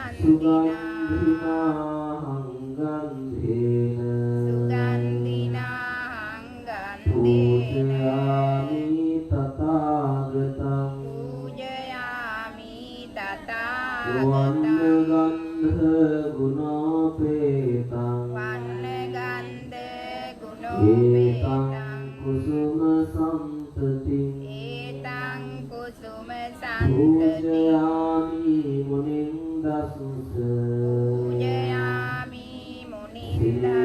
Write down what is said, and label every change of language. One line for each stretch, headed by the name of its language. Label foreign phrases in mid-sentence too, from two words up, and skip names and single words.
Pali: සුගන්ධිනාහං ගන්ධේන සුගන්ධිනාහං ගන්ධේන පූජයාමි තථාගතං පූජයාමි වන්න තථාගතං ගන්ධ ගුණෝපේතං වන්නගන්ධ ඒතං ගුණෝපේතං කුසුම සම්පතිං ඒතං කුසුම සන්තති පූජයාමි මුනිං දසුස පූජයාමි මුනින්දස්ස